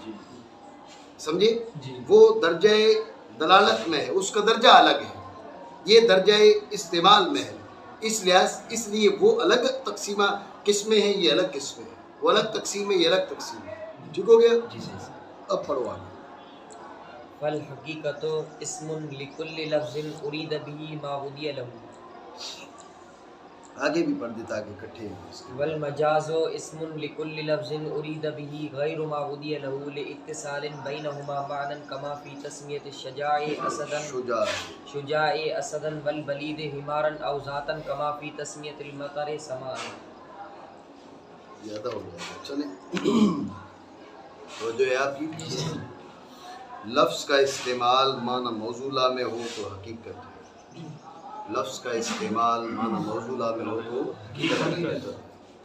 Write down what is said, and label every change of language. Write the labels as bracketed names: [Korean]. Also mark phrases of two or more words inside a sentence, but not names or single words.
[Urdu] سمجھے. وہ درجہ دلالت میں ہے, اس کا درجہ الگ ہے, یہ درجہ استعمال میں ہے. اس لیے وہ الگ تقسیمہ قسمیں ہیں, یہ الگ قسمیں ہیں. وہ الگ تقسیم ہے, یہ الگ تقسیم ہے. ٹھیک ہو گیا. اب پڑھو آگے. [Arabic] فالحقیقت اسم لکل لفظ ارید به ما غدی له. [Urdu] آگے بھی پڑھ دیتا آگے اکٹھے. [Arabic] والمجاز اسم لکل لفظ ارید به غیر ما غدی له لاتصال بینهما معنی کما فی تسمیۃ شجاع اسدا والبلید حمارا او ذاتا کما فی تسمیۃ المطر سماء. [Urdu] زیادہ ہو گیا. چلیں تو جو ہے آپ کی لفظ کا استعمال معنی موصولہ میں ہو تو حقیقت ہے, لفظ کا استعمال معنی موصولہ میں ہو تو حقیقت ہے.